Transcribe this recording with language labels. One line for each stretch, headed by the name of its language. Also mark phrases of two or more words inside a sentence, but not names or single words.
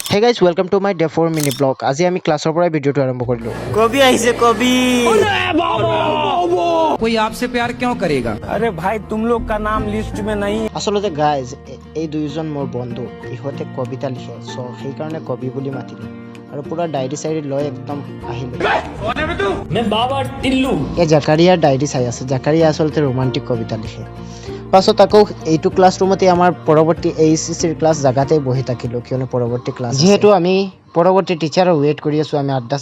English: Hey guys, welcome to my day 4 mini blog.
Assamese: আজি আমি ক্লাছৰ পৰা ভিডিওটো আৰম্ভ কৰিলো।
Hindi: कभी ऐसे कभी कोई आपसे प्यार क्यों करेगा? अरे भाई तुम लोग का नाम लिस्ट में नहीं।
Assamese: আসলতে গাইজ এই দুইজন মোৰ বন্ধু ইহঁতে কবিতা লিখে সো সেইকাৰণে কবি বুলি মাতিলো আৰু পুৰা ডায়েৰী চাইৰি লৈ একদম আহিলো এই জাকাৰিয়াৰ ডায়েৰী চাই আছে জাকাৰিয়া আসলতে ৰোমান্টিক কবিতা লিখে পাছত আকৌ এইটো ক্লাছৰুমতে আমাৰ পৰৱৰ্তী
English: HSC class
Assamese: জাগাতে বহি থাকিলো কিয়নো পৰৱৰ্তী ক্লাছ যেহেতু আমি পৰৱৰ্তী
English: teacher wait
Assamese: কৰি আছো আমি আড্ডা